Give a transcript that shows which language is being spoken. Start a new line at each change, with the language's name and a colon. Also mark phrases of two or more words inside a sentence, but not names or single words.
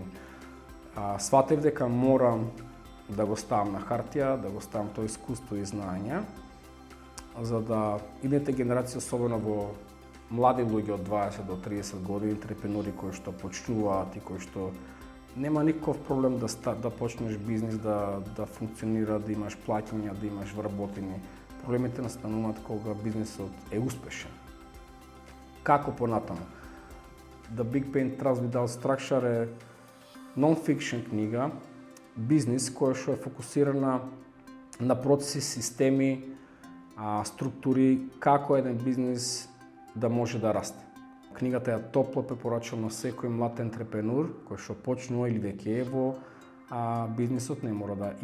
Macedonian: Сватев дека морам да го ставам на хартија, да го ставам тоа искуство и знаење, за да идните генерација, особено во млади луѓе од 20 до 30 години, ентрепренури кои што почнуваат и кои што нема никаков проблем да почнеш бизнис, да функционира, да имаш плаќања, да имаш вработени. Проблемите настануваат кога бизнисот е успешен. Како понатаму?
English: The Big Pain Trust Without Structure
Macedonian: е non-fiction книга, бизнис која што е фокусирана на процеси, системи, структури, како еден бизнис да може да расте. Книгата ја топло препорачувам на секој млад ентрепренур кој што почнува или веќе е во бизнисот, не мора да